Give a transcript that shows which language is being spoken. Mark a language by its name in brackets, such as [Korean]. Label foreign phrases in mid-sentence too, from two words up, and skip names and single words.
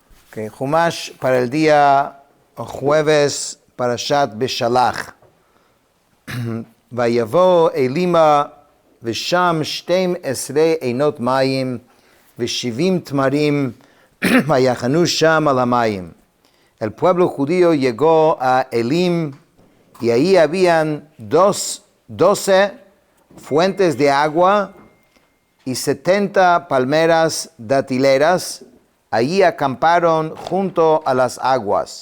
[Spanish] Okay, Humash para el día jueves, Parashat Beshalach. [Hebrew] ויבאו אילמה ושם שתים עשרה עינות מים ושבעים תמרים ויחנו שם על המים. [Spanish] El pueblo judío llegó a Elim y ahí habían 12 fuentes de agua y 70 palmeras datileras. Allí acamparon junto a las aguas.